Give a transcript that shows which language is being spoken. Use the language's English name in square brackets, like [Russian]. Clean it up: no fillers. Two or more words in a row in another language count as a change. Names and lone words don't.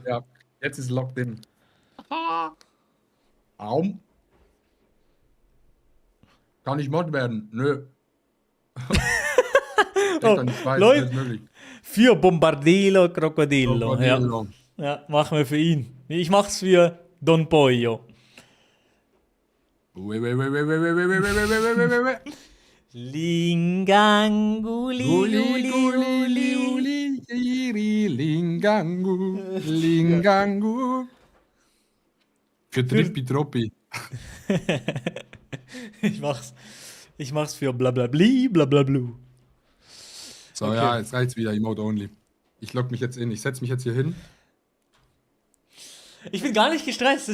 [German] Ja, jetzt ist [English] locked in. [German] Aum. Kann ich Mod werden? Nö. Leute. Ist möglich. Für Bombardilo Crocodillo. Krokodilo. Ja, machen wir für ihn. Ich mach's für Don Pollo. Linganguli, Guli, guli, guli, iri, lingangu, lingangu. Für Trippi-Troppi. Ich mach's für blablabli, blablablu. So, Okay. ja, jetzt reicht's wieder, [English] Emote only. [German] Ich log mich jetzt in, ich setz mich jetzt hier hin. Ich bin gar nicht gestresst.